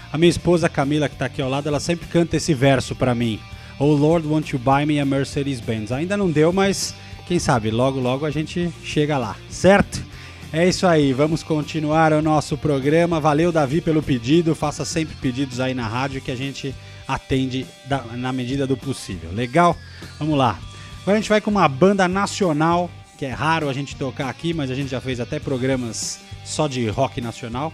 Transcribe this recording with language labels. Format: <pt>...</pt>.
<pt>A minha esposa Camila, que tá aqui ao lado, ela sempre canta esse verso pra mim.</pt> <en>Oh Lord, won't you buy me a Mercedes-Benz?</en> <pt>Ainda não deu, mas quem sabe, logo logo a gente chega lá, certo? É isso aí, vamos continuar o nosso programa. Valeu, Davi, pelo pedido. Faça sempre pedidos aí na rádio que a gente atende na medida do possível. Legal? Vamos lá. Agora a gente vai com uma banda nacional, que é raro a gente tocar aqui, mas a gente já fez até programas só de rock nacional.</pt>